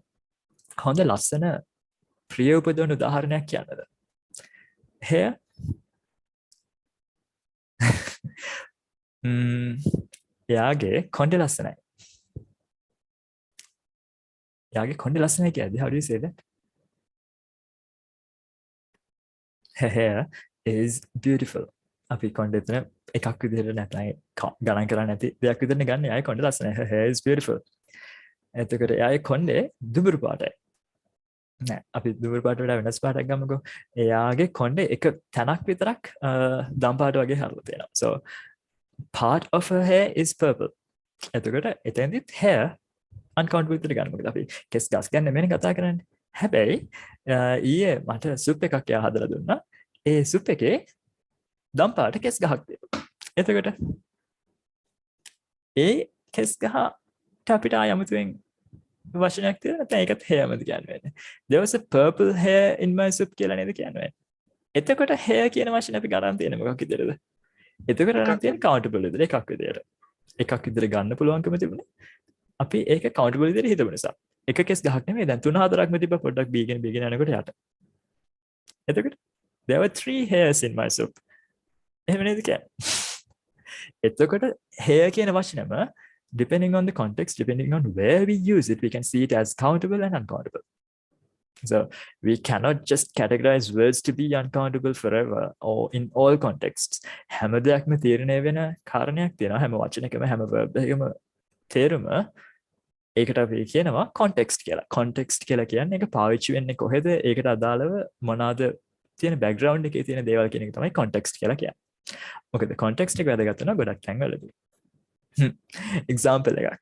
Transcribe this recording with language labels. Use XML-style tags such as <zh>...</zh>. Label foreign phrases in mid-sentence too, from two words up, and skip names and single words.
<si>හොඳ ලස්සන ප්‍රිය උපදවන උදාහරණයක් කියන්නද? here එයාගේ කොණ්ඩේ ලස්සනයි. එයාගේ කොණ්ඩේ ලස්සනයි කියද්දි</si> <en>how do you say that? Her hair is beautiful.</en> <si>අපි කොණ්ඩේ එතන එකක් විදිහට නැත්නම් ගණන් කරන්නේ නැති දෙයක් විදිහට ගන්න. එයාගේ කොණ්ඩේ ලස්සනයි.</si> <en>Her hair is beautiful.</en> <si>එතකොට එයාගේ කොණ්ඩේ දුඹුරු පාටයි. නෑ අපි දුඹුරු පාට වඩා වෙනස් පාටක් ගමුකෝ. එයාගේ කොණ්ඩේ එක තැනක් විතරක් දම් පාට වගේ හරලා තියෙනවා.</si> <en>So part of her hair is purple.</en> <si>එතකොට එතෙන්දිත් hair uncountable විදිහට ගන්න. මොකද අපි කෙස් ගස් ගන්න නෙමෙයි කතා කරන්නේ. හැබැයි ඊයේ මට සුප් එකක් එයා හදලා දුන්නා. ඒ සුප් එකේ දම් පාට කෙස් ගහක් තියෙනවා. එතකොට ඒ කෙස් ගහට අපිට ආයමුතුෙන් වචනයක් තියෙනවා. නැත්නම් ඒකත් hairමද කියන්නේ.</si> <en>There was a purple hair in my soup</en> <si>කියලා නේද කියන්නේ. එතකොට hair කියන වචනේ අපි ගණන් තියෙන මොකක් විදිහටද? එතකොට ගණන් තියෙන countable විදිහට එකක් විදිහට. එකක් විදිහට ගන්න පුළුවන්කම තිබුණේ. අපි ඒක countable විදිහට හිතමු නිසා. එක කෙස් ගහක් නෙමෙයි දැන් 3-4ක්ම තිබ්බ පොඩ්ඩක් බීගෙන යනකොට යට.</si> <en>එතකොට there were 3 hairs in my soup.</en> <si>එහෙම නේද කියන්නේ? එතකොට</si> <en>hair</en> <si>කියන වචනම</si> <en>depending on the context, depending on where we use it, we can see it as countable and uncountable. So we cannot just categorize words to be uncountable forever or in all contexts.</en> <si>හැම දෙයක්ම තීරණය වෙන කාරණයක් තියෙනවා. හැම වචනයකම හැම verb එකකම තේරුම ඒකට අපි කියනවා context කියලා. context කියලා කියන්නේ ඒක පාවිච්චි වෙන්නේ කොහෙද? ඒකට අදාළව මොනවාද තියෙන background එකේ තියෙන දේවල් කියන එක තමයි context කියලා කියන්නේ. මොකද context එක වැදගත් වෙනවා ගොඩක් තැන්වලදී. example එකක්.</si>